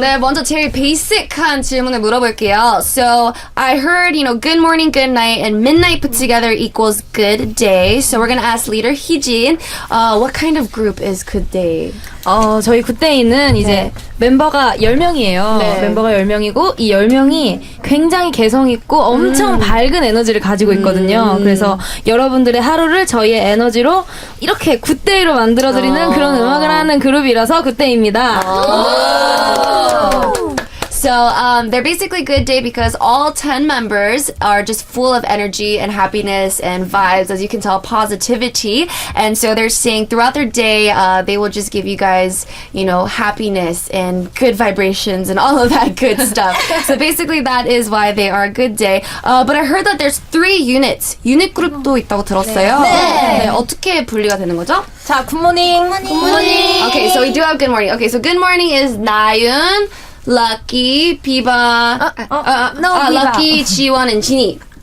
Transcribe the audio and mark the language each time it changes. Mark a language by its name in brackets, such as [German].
[Korean] 네, 먼저 제일 베이직한 질문을 물어볼게요. [English] So I heard, good morning, good night, and midnight put together equals good day. So we're gonna ask leader Hijin, what kind of group is Good Day? [Korean] 저희 굿데이는 이제 멤버가 10명이에요. 네. 멤버가 10명이고 이 10명이 굉장히 개성있고 엄청 밝은 에너지를 가지고 있거든요. 그래서 여러분들의 하루를 저희의 에너지로 이렇게 굿데이로 만들어드리는 그런 음악을 하는 그룹이라서 굿데이입니다. [English] So they're basically Good Day because all 10 members are just full of energy and happiness and vibes, as you can tell, positivity. And so they're saying throughout their day, they will just give you guys, happiness and good vibrations and all of that good stuff. So basically that is why they are a Good Day. But I heard that there's 3 units. [Korean] 유닛 그룹도 있다고 들었어요. 네. 어떻게 분리가 되는 거죠? 자, 굿모닝. [English] Okay, so we do have Good Morning. Okay, so Good Morning is 나윤, Lucky, Biba, Lucky, Jiwon, and Jinny.